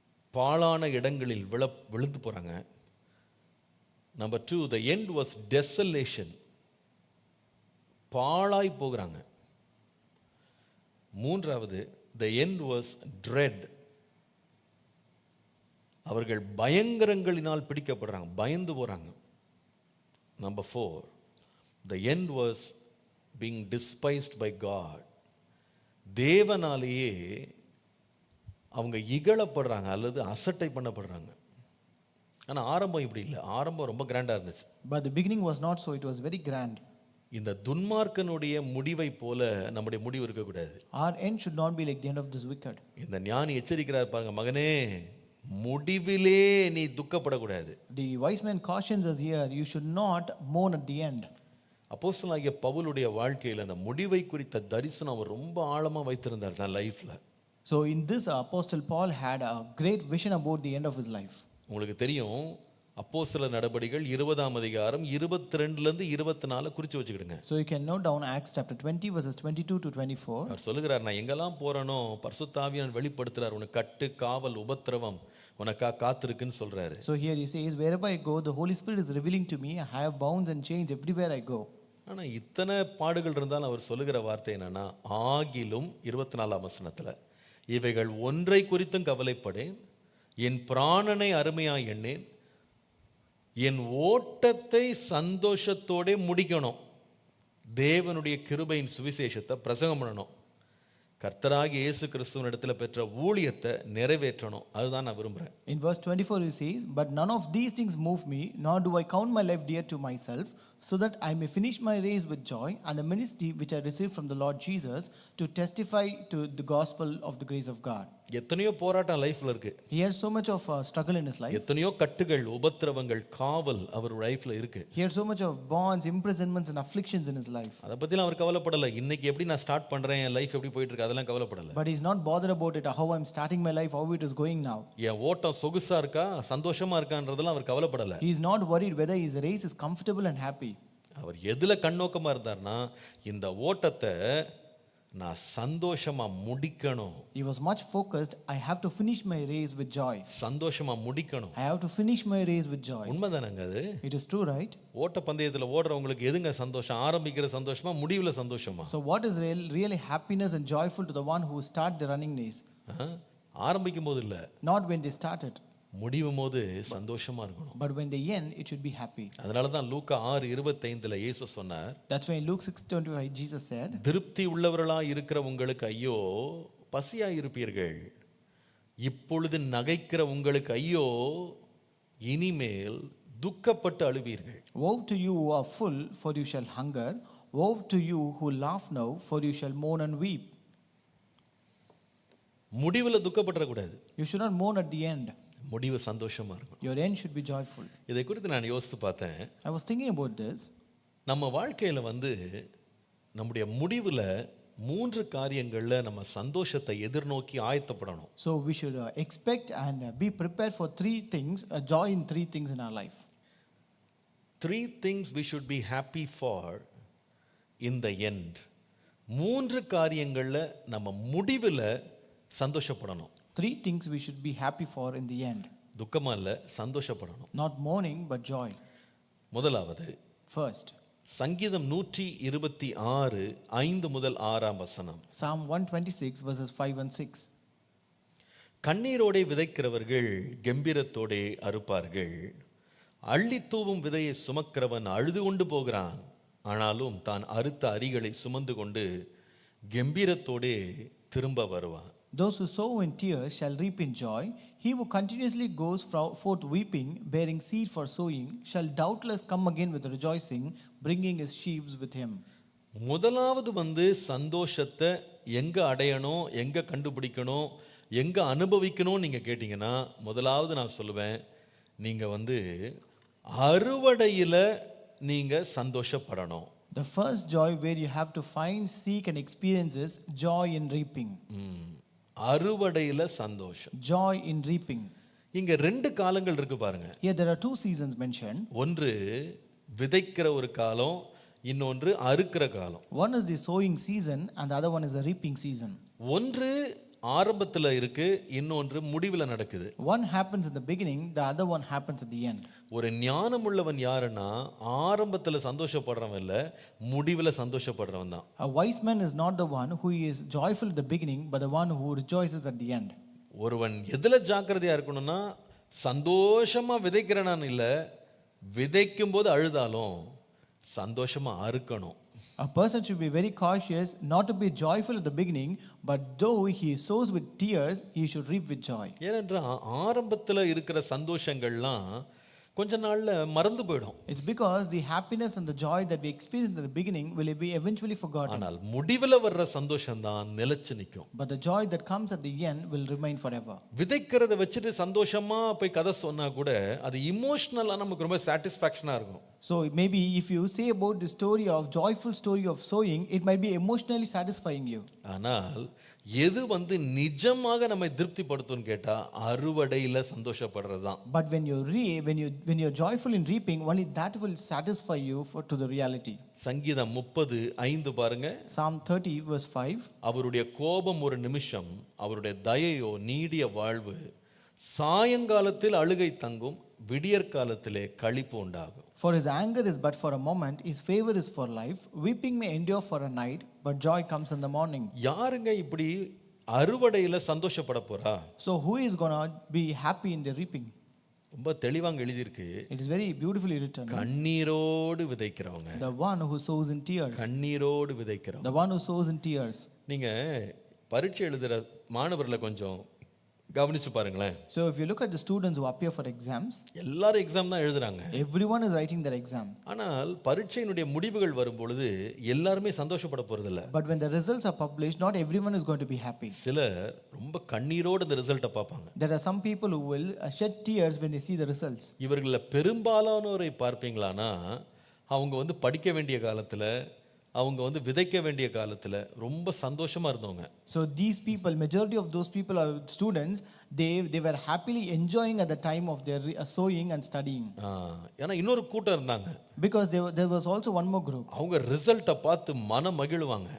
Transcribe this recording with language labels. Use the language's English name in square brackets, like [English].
[Tamil] பாழான இடங்களில் விழுந்து போறாங்க. [English] Number 2, the end was desolation. [Tamil] பாழாய் போகிறாங்க. மூன்றாவது, [English] the end was dread. [Tamil] அவர்கள் பயங்கரங்களினால் பிடிக்கப்படுறாங்க, பயந்து போறாங்க. [English] Number 4, the end was being despised by God. [Tamil] தேவனாலேயே அவங்க இகழப்படுறாங்க அல்லது அசட்டை பண்ணப்படுறாங்க. ஆனா ஆரம்பம் இப்படி இல்லை. ஆரம்பம் ரொம்ப கிராண்டா இருந்துச்சு. [English] But the beginning was not so, it was very grand. [Tamil] இந்த துன்மார்க்கனுடைய முடிவை போல நம்முடைய முடிவு இருக்கக்கூடாது. [English] Our end should not be like the end of this wicked. [Tamil] இந்த ஞானி எச்சரிக்கிறார் பாருங்க, மகனே முடிவிலே நீ துக்கப்படக்கூடாது. [English] The wise man cautions us here, you should not mourn at the end. [Tamil] அப்போஸ்தலனாகிய பவுலுடைய வாழ்க்கையில் அந்த முடிவை குறித்த தரிசனம் அவர் ரொம்ப ஆழமா வைத்திருந்தார் தான் லைஃப்ல. [English] So in this, Apostle Paul had a great vision about the end of his life. [Tamil] உங்களுக்கு தெரியும், அப்போஸ்தலர் நடபடிகள் 20ஆம் அதிகாரம் 22லேருந்து 24 குறித்து வச்சுக்கிடுங்க. [English] So you can note down Acts chapter 20 verses 22 to 24. [Tamil] அவர் சொல்லுகிறார், நான் எங்கெல்லாம் போறேனோ பரிசுத்த ஆவியானவர் வெளிப்படுத்துறார், உனக்கு கட்டு காவல் உபத்திரவம் உனக்கா காத்திருக்குன்னு சொல்றாரு. [English] So here he says, wherever I go, the Holy Spirit is revealing to me. I have bounds and chains everywhere I go. [Tamil] ஆனா இத்தனை பாடுகள் இருந்தாலும் அவர் சொல்லுகிற வார்த்தை என்னன்னா, ஆகிலும் 24ஆம் வசனத்துல, இவைகள் ஒன்றை குறித்தும் கவலைப்படேன், என் பிராணனை அருமையாய் எண்ணேன், என் ஓட்டத்தை சந்தோஷத்தோட முடிக்கணும், தேவனுடைய கிருபையின் சுவிசேஷத்தை பிரசங்கம் பண்ணணும், கர்த்தராகிய இயேசு கிறிஸ்துவின் இடத்துல பெற்ற ஊழியத்தை நிறைவேற்றணும், அதுதான் நான் விரும்புகிறேன். [English] In verse 24 he says, but none of these things move me, nor do I count my life dear to myself, so that I may finish my race with joy and the ministry which I received from the Lord Jesus to testify to the gospel of the grace of God. [Tamil] எத்தனையோ போராட்டம் லைஃப்ல இருக்கு. [English] He has so much of struggle in his life. [Tamil] எத்தனையோ கட்டுகள் உபத்திரவங்கள் காவல் அவர் லைஃப்ல இருக்கு. He had so much of bonds, imprisonments and afflictions in his life. அத பத்திலாம் அவர் கவலைப்படல. இன்னைக்கு எப்படி நான் ஸ்டார்ட் பண்றேன், என் லைஃப் எப்படி போயிட்டு இருக்கு, அதெல்லாம் கவலைப்படல. [English] But he's not bothered about it, how I'm starting my life, how it is going now. [Tamil] என் ஓட்டம் சொகுசா இருக்கா, சந்தோஷமா இருக்கான்றதெல்லாம் அவர் கவலைப்படல. [English] He is not worried whether his race is comfortable and happy. [Tamil] அவர் எதுல கண்ணோக்கமா இருந்தார்னா, இந்த ஓட்டத்தை நான் சந்தோஷமா முடிக்கணும். [English] He was much focused, I have to finish my race with joy. [Tamil] சந்தோஷமா முடிக்கணும். [English] I have to finish my race with joy. [Tamil] உண்மைதானங்க அது? [English] It is true, right? [Tamil] ஓட்ட பந்தயத்துல ஓடுறவங்களுக்கு எதுங்க சந்தோஷம்? ஆரம்பிக்கிற சந்தோஷமா, முடிவுல சந்தோஷமா? [English] So what is really happiness and joyful to the one who start the running race? [Tamil] ஆரம்பிக்கும் போது இல்ல, [English] Not when they started, [Tamil] முடியும் போது சந்தோஷமா இருக்கணும். [English] but when they end, it should be happy. [Tamil] அதனால தான் லூக்கா 6:25ல இயேசு சொன்னார், [English] That's why in Luke 6:25 Jesus said, [Tamil] திருப்தி உள்ளவர்களாய் இருக்கிற உங்களுக்கு ஐயோ, பசியாய் இருப்பீர்கள், இப்பொழுது நகைக்கிற உங்களுக்கு ஐயோ, இனிமேல் துக்கப்பட்டு அழுவீர்கள். [English] woe to you who are full, for you shall hunger. Woe to you who laugh now, for you shall mourn and weep. [Tamil] முடிவுல துக்கப்படற கூடாது. [English] You should not mourn at the end. [Tamil] முடிவு சந்தோஷமா இருக்கணும். [English] Your end should be joyful. [Tamil] இதை குறித்து நான் யோசித்து பார்த்தேன். [English] I was thinking about this. [Tamil] நம்ம வாழ்க்கையில நம்முடைய முடிவுல 3 காரியங்கள்ல நம்ம சந்தோஷத்தை எதிர்நோக்கி ஆயத்தப்படணும். [English] So we should expect and be prepared for 3 things, joy in 3 things in our life. 3 things we should be happy for in the end. [Tamil] 3 காரியங்கள்ல நம்ம முடிவுல சந்தோஷப்படணும். [English] 3 things we should be happy for in the end. [Tamil] துக்கமா இல்ல, சந்தோஷப்படணும். [English] Not mourning but joy. [Tamil] முதலாவது, [English] First, [Tamil] சங்கீதம் 126 5 முதல் 6ஆம் வசனம். [English] Psalm 126 verses 5 and 6. [Tamil] கண்ணீரோடே விதைக்கிறவர்கள் கம்பீரத்தோடே அறுப்பார்கள், அள்ளி தூவும் விதையை சுமக்கிறவன் அழுது கொண்டு போகிறான், ஆனாலும் தான் அறுத்த அரிகளை சுமந்து கொண்டு கம்பீரத்தோடே திரும்ப வருவான். [English] Those who sow in tears shall reap in joy. He who continuously goes forth weeping, bearing seed for sowing, shall doubtless come again with rejoicing, bringing his sheaves with him. [Tamil] முதலாவது சந்தோஷத்தை எங்க அடையணும், எங்க கண்டுபிடிக்கணும், எங்க அனுபவிக்கணும் நீங்க கேட்டீங்கன்னா, முதலாவது நான் சொல்லுவேன், நீங்க அறுவடையில நீங்க சந்தோஷப்படணும். [English] The first joy where you have to find, seek and experience is joy in reaping. [Tamil] அறுவடையில சந்தோஷம். [English] Joy in reaping. [Tamil] இங்க 2 காலங்கள் இருக்கு பாருங்க. [English] Here there are 2 seasons mentioned. [Tamil] ஒன்று விதைக்கிற ஒரு காலம், இன்னொன்று அறுக்கிற காலம். [English] One is the sowing season and the other one is the reaping season. [Tamil] ஒன்று ஆரம்பத்துல இருக்கு, இன்னொன்று முடிவுல நடக்குது. [English] One happens in the beginning, the other one happens at the end. [Tamil] ஒரு ஞானமுள்ளவன் யாருன்னா, ஆரம்பத்துல சந்தோஷப்படுறவன் இல்ல, முடிவுல சந்தோஷப்படுறவன் தான். [English] A wise man is not the one who is joyful at the beginning, but the one who rejoices at the end. [Tamil] ஒருவன் எதுல ஜாக்கிரதையா இருக்கணும்னா, சந்தோஷமா விதைக்கிறனான் இல்ல, விதைக்கும் போது அழுதாலும் சந்தோஷமா அறுக்கணும். [English] A person should be very cautious not to be joyful at the beginning, but though he sows with tears, he should reap with joy. [Tamil] ஏனென்றால் ஆரம்பத்துல இருக்கிற சந்தோஷங்கள்லாம் கொஞ்ச நாள்ல மறந்து போயிடும். [English] It's because the happiness and the joy that we experience at the beginning will be eventually forgotten. [Tamil] ஆனால் முடிவுல வர்ற சந்தோஷம் தான் நிலைச்சு நிற்கும். [English] But the joy that comes at the end will remain forever. [Tamil] விதைக்கிறத வச்சுட்டு சந்தோஷமா போய் கதை சொன்னா கூட அது இமோஷனலா நமக்கு ரொம்ப சாட்டிஸ்ஃபேக்ஷனா இருக்கும். [English] So maybe if you say about the story of joyful story of sowing, it might be emotionally satisfying you. [Tamil] ஆனால் எது நிஜமாக நம்மை திருப்திப்படுத்தும்னு கேட்டா அறுவடையில சந்தோஷப்படுறது தான். [English] But when you're joyful in reaping, only that will satisfy you to the reality. [Tamil] சங்கீதம் 30:5 பாருங்க. [English] Psalm 30 verse 5. [Tamil] அவருடைய கோபம் ஒரு நிமிஷம், அவருடைய தயையோ நீடிய வாழ்வு. சாயங்காலத்தில் அழுகை தங்கும், விடியற்காலத்திலே களிப்பு உண்டாகும். [English] For his anger is but for a moment, his favor is for life. Weeping may endure for a night, but joy comes in the morning. [Tamil] யாருங்க இப்படி அறுவடையில சந்தோஷப்பட போறா? [English] So who is gonna be happy in the reaping? [Tamil] ரொம்ப தெளிவாங்க எழுதியிருக்கு. [English] It is very beautifully written. [Tamil] கண்ணீரோடு விதைக்கிறவங்க. [English] The one who sows in tears. [Tamil] கண்ணீரோடு விதைக்கிறவங்க. [English] The one who sows in tears. [Tamil] நீங்க பரீட்சை எழுதுற மாணவர்களை கொஞ்சம் கவனிச்சு பாருங்களேன். [English] So if you look at the students who appear for exams, [Tamil] எல்லாரும் எக்ஸாம் தான் எழுதுறாங்க. [English] everyone is writing their exam. [Tamil] ஆனால் பரீட்சையினுடைய முடிவுகள் வரும்பொழுது எல்லாருமே சந்தோஷப்பட போறதில்ல. [English] But when the results are published, not everyone is going to be happy. [Tamil] சிலர் ரொம்ப கண்ணீரோடு அந்த ரிசல்ட்டை பார்ப்பாங்க. [English] There are some people who will shed tears when they see the results. [Tamil] இவர்கள பெரும்பாலானோரை பார்ப்பீங்களானா அவங்க படிக்க வேண்டிய காலத்துல, அவங்க விதைக்க வேண்டிய காலத்துல ரொம்ப சந்தோஷமா இருந்தவங்க. [English] So these people, majority of those people are students, they were happily enjoying at the time of their sowing and studying. [Tamil] ஏன்னா இன்னொரு கூட்டம் இருந்தாங்க. [English] Because there was also one more group. [Tamil] அவங்க ரிசல்ட்டை பார்த்து மனம் மகிழுவாங்க.